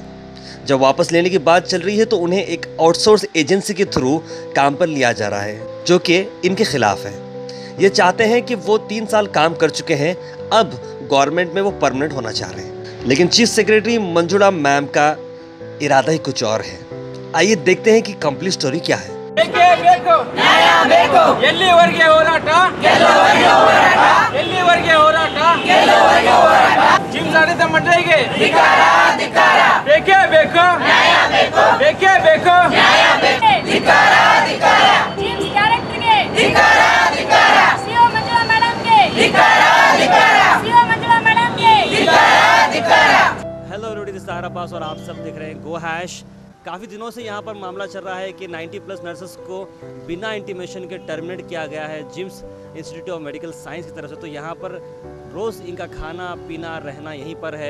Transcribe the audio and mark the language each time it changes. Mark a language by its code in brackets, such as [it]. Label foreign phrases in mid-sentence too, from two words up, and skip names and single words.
[hi] जब वापस लेने की बात चल रही है तो उन्हें एक [en] outsource agency [hi] के थ्रू काम पर लिया जा रहा है, जो कि इनके खिलाफ है। ये चाहते हैं कि वो 3 साल काम कर चुके हैं, अब गवर्नमेंट में वो परमानेंट होना चाह रहे हैं। लेकिन [en] chief secretary [hi] मंजुला मैम का इरादा ही कुछ और है। आइए देखते हैं कि [en] complete story [hi] क्या है। [kn] ಎಲ್ಲಿವರೆಗೆ ಹೋರಾಟ ಎಲ್ಲಿವರೆಗೆ ಹೋರಾಟ ಜಿಮ್ಸ್ ಆಡಳಿತ ಮಂಡಳಿಗೆ ಬೇಕೇ ಬೇಕು ಬೇಕೇ ಬೇಕು ಜಿಮ್ಸ್ ಡೈರೆಕ್ಟರ್ಗೆ ಸಿಒ ಮಂಜುಳಾ ಮೇಡಮ್ಗೆ ಸಿಒ ಮಂಜುಳಾ ಮೇಡಮ್ಗೆ [en] Hello everybody, this is Tara Pass [hi] और आप सब देख रहे हैं गो हैश। काफ़ी दिनों से यहाँ पर मामला चल रहा है कि 90+ नर्सेस को बिना इंटीमेशन के टर्मिनेट किया गया है जिम्स इंस्टीट्यूट ऑफ मेडिकल साइंस की तरफ से। तो यहाँ पर रोज़ इनका खाना पीना रहना यहीं पर है।